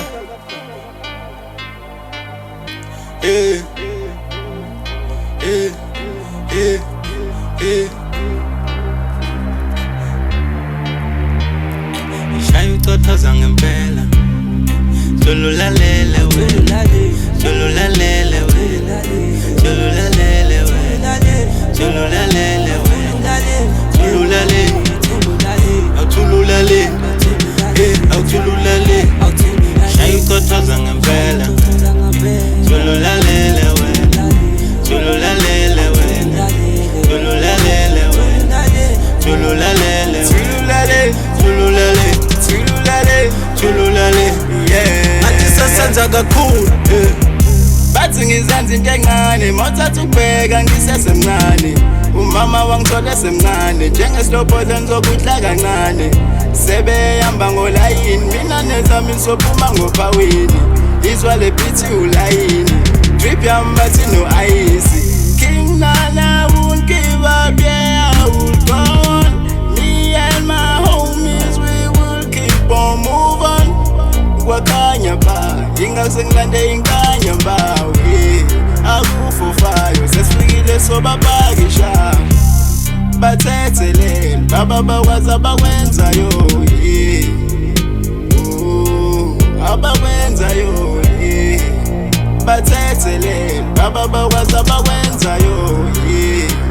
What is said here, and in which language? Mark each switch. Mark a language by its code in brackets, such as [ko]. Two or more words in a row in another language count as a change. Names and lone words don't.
[zu] Eh eh eh eh Shaya ucothoza ngempela, solulalele we, solulalele we, solulalele we, solulalele we, solulalele, awuthululale, awuthululale. Shaya ucothoza ngempela, solulalele we, solulalele we, solulalele we, solulalele, solulalele, solulalele, yeah. Athi sesenza kakhulu, bathi ngizenza into encane, mawuthatha ukubheka ngisesemncane. Umama wangithola semncane, njengesilobhoza ngizokudla kancane. Sebehamba ngolayini, mina nezami sophuma ngophawini. Izwa le beat ulayini, drip yami bathi [en] no ice. King Nana won't give up, yeah, I will go on. Me and my homies, we will keep on moving. [zu] Wakanya ba, ingasengilande inganya ba, we akufufayo, sesifikile sobabakisha. Bathethelele, baba bakwazi abakwenzayo, yeah. Abakwenzayo, yeah. Bathethelele, baba bakwazi abakwenzayo, yeah.